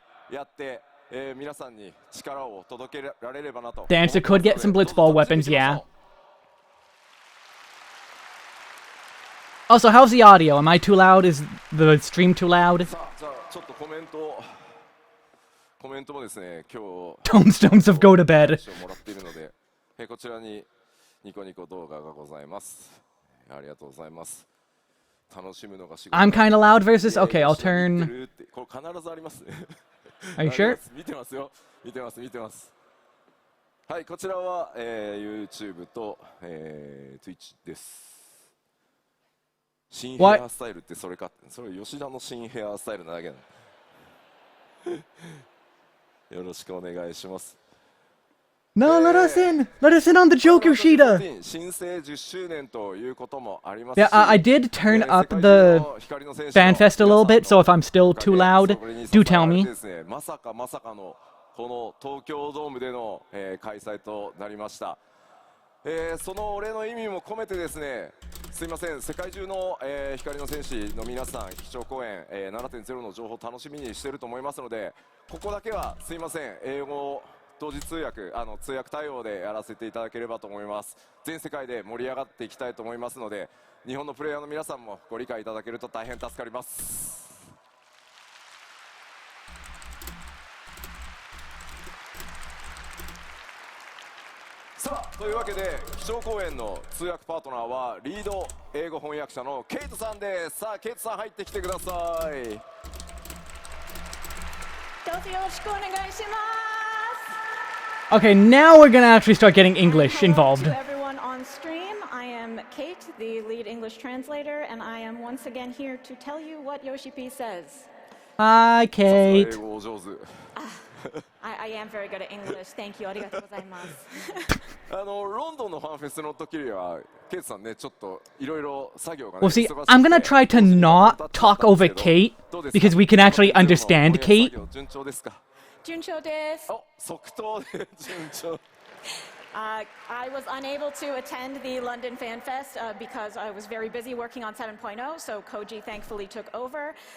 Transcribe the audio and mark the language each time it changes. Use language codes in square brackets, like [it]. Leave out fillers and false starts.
[ja] やって皆さんに力を届けられればなと。 [en] The answer could get some blitzball weapons, yeah. Also, how's the audio? Am I too loud? Is the stream too loud? [ja] さあ、じゃあちょっとコメントもですね、今日 [en] Tombstones of Go to Bed. [ja] もらっているので、こちらにニコニコ動画がございます。ありがとうございます。楽しむのが仕事。 [en] I'm kind of loud versus. Okay, I'll turn. [ja] これ必ずありますね。 [en] Are you sure? [ja] 見てますよ。見てます。はい、こちらは、YouTube と、Twitch です。新ヘアスタイルってそれか、それ吉田の新ヘアスタイルなだけなの。よろしくお願いします。 [en] No, let us in. Let us in on the joke, Yoshida. [ja] 新生10周年ということもありますし、 [en] Yeah, I did turn up the Fanfest a little bit, so if I'm still too loud, do tell me. [ja] まさかのこの東京ドームでの、開催となりました。そのお礼の意味も込めてですね、すいません、世界中の、光の戦士の皆さん、基調講演、7.0 の情報を楽しみにしていると思いますので、ここだけはすいません、英語同時通訳、通訳対応でやらせていただければと思います。全世界で盛り上がっていきたいと思いますので、日本のプレイヤーの皆さんもご理解いただけると大変助かります。さあ、というわけで基調講演の通訳パートナーはリード英語翻訳者のケイトさんです。さあ、ケイトさん入ってきてください。どうぞよろしくお願いします。 [en] Okay, now we're gonna actually start getting English involved. To everyone on stream, I am Kate, the lead English translator, and I am once again here to tell you what Yoshi-P says. Hi, Kate. [ja] 英語お上手。 [en] I am very good at English. Thank you. [ja] ありがとうございます。ロンドンのファンフェスの時にはケイトさんね、ちょっといろいろ作業がね。 [en] Well, see, I'm gonna try to not talk over Kate because we can actually understand Kate. [ja] 順調ですか？順調です。お、即答で順調。 [en] I was unable to attend the London Fan Fest because I was very busy working on 7.0, so Koji thankfully took over.